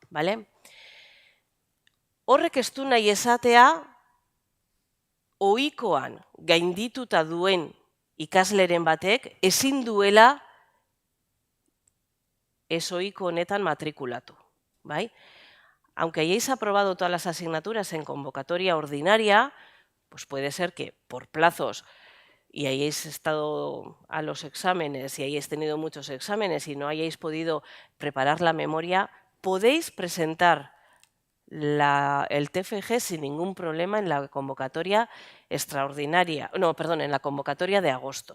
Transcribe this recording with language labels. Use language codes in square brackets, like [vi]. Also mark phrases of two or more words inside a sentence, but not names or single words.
[eu] Horrek ez du nahi esatea, ohikoan gaindituta duen ikasleren batek ezin duela ezohiko honetan matrikulatu. [es] Aunque hayáis aprobado todas las asignaturas en convocatoria ordinaria, pues puede ser que por plazos y hayáis estado a los exámenes y hayáis tenido muchos exámenes y no hayáis podido preparar la memoria, podéis presentar el TFG sin ningún problema en la convocatoria extraordinaria, en la convocatoria de agosto.